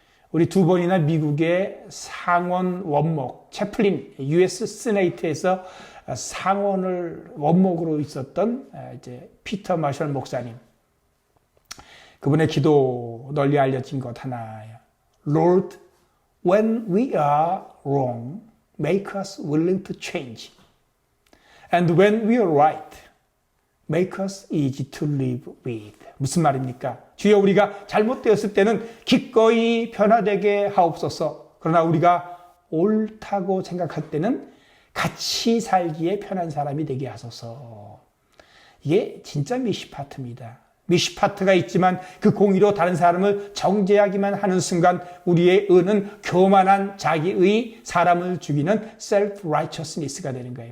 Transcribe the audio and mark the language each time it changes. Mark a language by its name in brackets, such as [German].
[Korean] 우리 두 번이나 미국의 상원 원목, 채플린, US 시네이트에서 상원을 원목으로 있었던 이제 피터 마셜 목사님. 그분의 기도 널리 알려진 것 하나예요. [English] Lord, when we are wrong, make us willing to change. And when we are right, make us easy to live with. [Korean] 무슨 말입니까? 주여 우리가 잘못되었을 때는 기꺼이 변화되게 하옵소서. 그러나 우리가 옳다고 생각할 때는 같이 살기에 편한 사람이 되게 하소서. 이게 진짜 미시파트입니다. 미시파트가 있지만 그 공의로 다른 사람을 정죄하기만 하는 순간 우리의 의는 교만한 자기의 사람을 죽이는 self-righteousness가 되는 거예요.